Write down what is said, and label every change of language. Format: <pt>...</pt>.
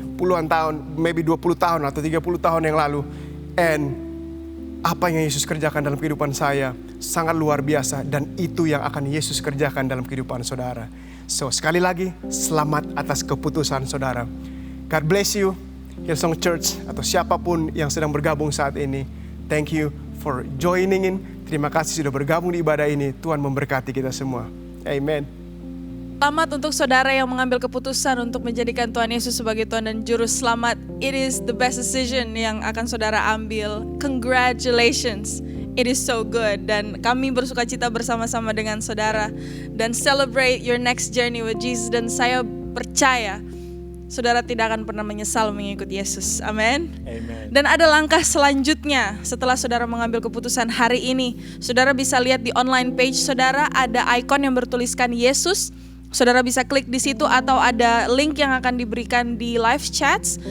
<id>Puluhan tahun, maybe 20 tahun atau 30 tahun yang lalu. And apa yang Yesus kerjakan dalam kehidupan saya sangat luar biasa, dan itu yang akan Yesus kerjakan dalam kehidupan saudara. So sekali lagi, selamat atas keputusan saudara.</id> <en>God bless you,</en> <id>Hillsong Church, atau siapapun yang sedang bergabung saat ini.</id> <en>Thank you for joining in.</en> <id>Terima kasih sudah bergabung di ibadah ini. Tuhan memberkati kita semua. Amen. Selamat untuk saudara yang mengambil keputusan untuk menjadikan Tuhan Yesus sebagai Tuhan dan Juru Selamat.</id> <en>It is the best decision</en> <id>yang akan saudara ambil.</id> <en>Congratulations. It is so good.</en> <id>Dan kami bersuka cita bersama-sama dengan saudara.</id> <en>Dan celebrate your next journey with Jesus.</en> <id>Dan saya percaya saudara tidak akan pernah menyesal mengikuti Yesus. Amin. Amen. Dan ada langkah selanjutnya setelah saudara mengambil keputusan hari ini. Saudara bisa lihat di online page saudara ada ikon yang bertuliskan Yesus. Saudara bisa klik di situ, atau ada link yang akan diberikan di live chats.</id>